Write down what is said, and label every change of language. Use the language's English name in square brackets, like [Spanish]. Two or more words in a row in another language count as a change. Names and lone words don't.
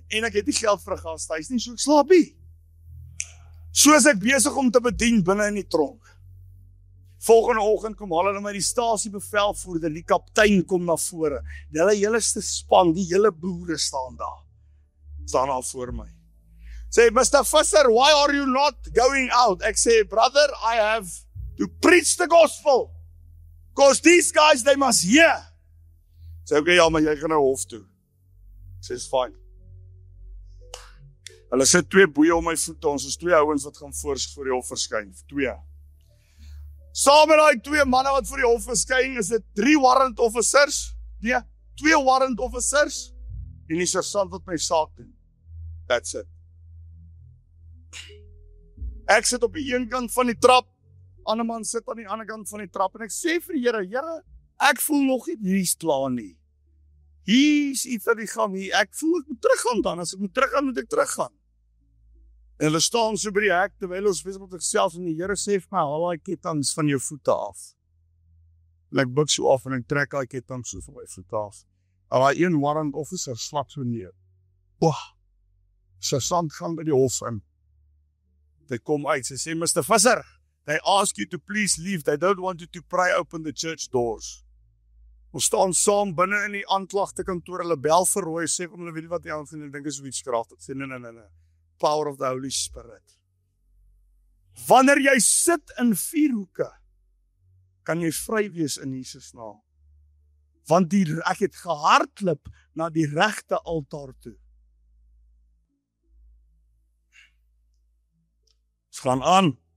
[Afrikaans] En ek het nie geld vir 'n gastehuis nie, so ek slaap nie. So is ek besig om te bedien binne in die tronk. Volgende oggend kom hulle my die stasiebevelvoerder, die kaptein kom na vore. Die hele span, die hele boere staan daar. Staan daar voor my. Sê, Mr. Visser, [English] why are you not going out? [Afrikaans] Ek sê, [English] brother, I have to preach the gospel. Because these guys, they must hear. [Afrikaans] Sê, okay, ja, maar jy gaan nou hof toe. [English] Sê, it's fine. [Afrikaans] Hulle sit 2 boeie om my voete, ons is 2 ouens wat gaan voor die hof verskyn. 2. Saam met die 2 manne wat voor die hof verskyn, is dit 3 [English] warrant officers. [Afrikaans] Nee, 2 [English] warrant officers. [Afrikaans] En die sergeant wat my saak doen. [English] That's it. [Afrikaans] Ek sit op die een kant van die trap, ander man sit aan die ander kant van die trap, en ek sê vir die Here, ek voel nog nie hier's klaar nie. Hier's iets aan die gang hier, ek voel ek moet teruggaan dan, as ek moet teruggaan, moet ek teruggaan. En hulle staan so by die hek, terwyl ons besig met onsself, en die Here sê vir my, haal die ketTINGS van jou voete af. En ek buig so af, en ek trek die ketTINGS so van my voete af. En die een warrant officer slap so neer. Sergeant gaan by die hof in. They kom uit, sy sê, Mr. Visser, [English] they ask you to please leave, they don't want you to pry open the church doors. [Afrikaans] Ons staan saam binne in die aanklagtekantoor, hulle bel vir Roy, sê om hulle weet nie wat die aanvind, en dink is witchcraft, ek sê, nee, [English] power of the Holy Spirit. [Afrikaans] Wanneer jy sit in 4 hoeke, kan jy vry wees in Jesus naam. Want ek het gehardloop na die regte altaar toe. Ons gaan aan.